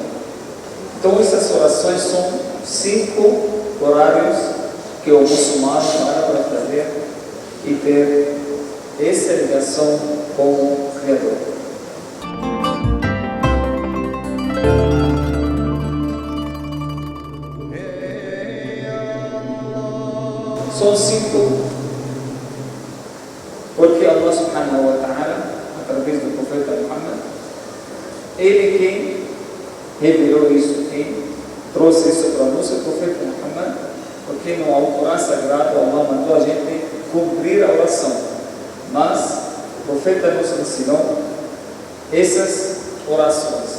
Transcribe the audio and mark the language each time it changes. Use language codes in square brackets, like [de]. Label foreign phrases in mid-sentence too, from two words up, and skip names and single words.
[pt] Então, essas orações são 5 horários que o muçulmano para fazer e ter essa ligação com o Criador. São 5 porque [ar] الله سبحانه وتعالى, [pt] através do profeta Muhammad, ele quem revelou isso, quem trouxe isso para nós, o profeta Muhammad. Porque no Alcorão Sagrado, Allah mandou a gente cumprir a oração. Mas o profeta nos ensinou essas orações.